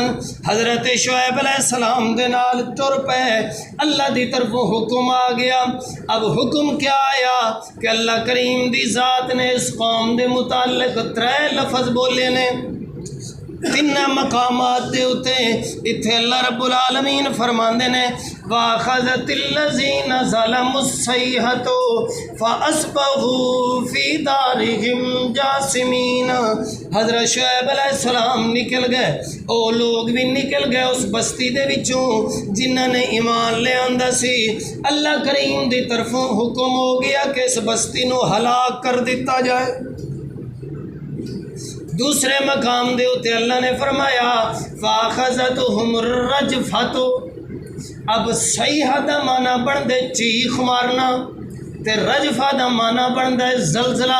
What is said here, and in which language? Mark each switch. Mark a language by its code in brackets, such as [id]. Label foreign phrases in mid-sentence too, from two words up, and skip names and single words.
[pa] حضرت شعیب علیہ السلام دے نال ٹر پے، اللہ دی طرفوں حکم آ گیا۔ اب حکم کیا آیا کہ اللہ کریم دی ذات نے اس قوم دے متعلق 3 لفظ بولے نے، 3 مقامات دے اتے اتھے اللہ رب العالمین فرماندے نے [ar] وَأَخَذَتِ الَّذِينَ ظَلَمُوا الصَّيْحَةُ فَأَصْبَحُوا فِي دَارِهِمْ جَاثِمِينَ۔ [pa] حضرت شعیب علیہ السلام نکل گئے، او لوگ بھی نکل گئے اس بستی دے وچوں جنہاں نے ایمان لے آندا سی۔ اللہ کریم دی طرفوں حکم ہو گیا کہ اس بستی نو ہلاک کر دیتا جائے۔ دوسرے مقام دے اتے اللہ نے فرمایا [ar] فَأَخَذَتْهُمُ الرَّجْفَةُ، [pa] اب صیحہ دا معنی بن دے چیخ مارنا تے رجفہ دا معنی بن دے زلزلہ۔